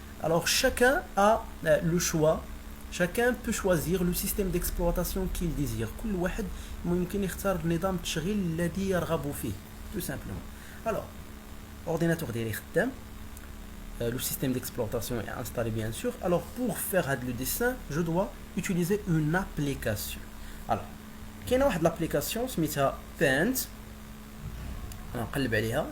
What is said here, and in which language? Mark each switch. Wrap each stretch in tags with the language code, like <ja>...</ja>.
<fr>Alors chacun a le choix, chacun peut choisir le système d'exploitation qu'il désire.</fr> <ar>كل واحد ممكن يختار نظام التشغيل الذي يرغب فيه</ar> <fr>tout simplement. Alors ordinateur</fr> <ar>ديالي خدام،</ar> <fr>le système d'exploitation est installé bien sûr. Alors pour faire le dessin, je dois utiliser une application.</fr> <ar>Alors كاينه واحد l'application سميتها Paint. نقلب عليها.</ar>